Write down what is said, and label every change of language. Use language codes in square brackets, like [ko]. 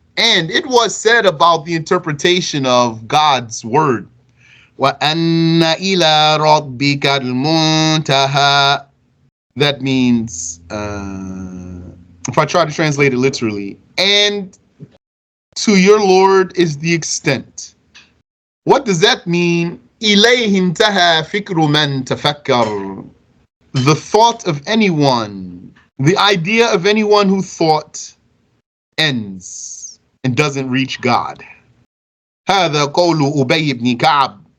[en] And it was said about the interpretation of God's word. [ar] وَأَنَّ إِلَىٰ رَبِّكَ الْمُنْتَهَى. [en] That means, if I try to translate it literally, and to your Lord is the extent. What does that mean? [ar] إِلَيْهِ انْتَهَى فِكْرُ مَنْ تَفَكَّرَ. [en] The thought of anyone The idea of anyone who thought ends and doesn't reach God. [ar] هذا قول أبي ibn Ka'b.